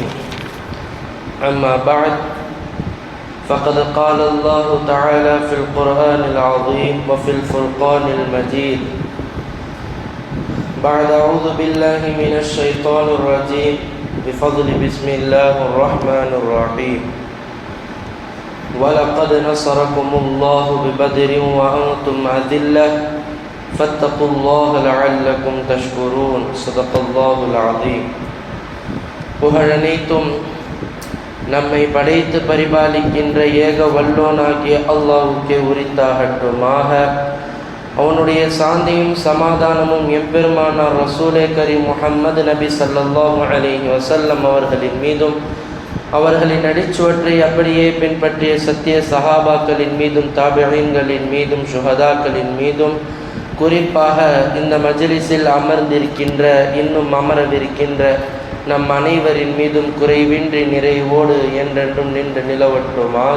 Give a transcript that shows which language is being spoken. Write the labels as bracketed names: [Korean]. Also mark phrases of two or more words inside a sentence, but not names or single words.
[Arabic] أما بعد، فقد قال الله تعالى في القرآن العظيم وفي الفرقان المجيد بعد أعوذ بالله من الشيطان الرجيم بفضل بسم الله الرحمن الرحيم وَلَقَدْ نَصَرَكُمُ اللَّهُ بِبَدْرٍ وَأَنْتُمْ أَذِلَّةٌ فَاتَّقُوا اللَّهَ لَعَلَّكُمْ تَشْكُرُونَ صدق الله العظيم. [Tamil] புகழனைத்தும் நம்மை படைத்து பரிபாலிக்கின்ற ஏக வல்லோனாகிய அல்லாஹ்வுக்கே உரித்தாகட்டுமாக. அவனுடைய சாந்தியும் சமாதானமும் எம்பெருமானார் ரசூலே கரீம் முஹம்மது நபி [Arabic] صلى الله عليه وسلم [Tamil] அவர்களின் மீதும், அவர்களின் அடிச்சுவற்றை அப்படியே பின்பற்றிய சத்திய சஹாபாக்களின் மீதும், தாபிஈன்களின் மீதும், ஷுஹதாக்களின் மீதும், குறிப்பாக இந்த மஜ்லிஸில் அமர்ந்திருக்கின்ற இன்னும் அமரவிருக்கின்ற நம் அனைவரின் மீதும் குறைவின்றி நிறைவோடு என்றென்றும் நின்று நிலவட்டுமாக.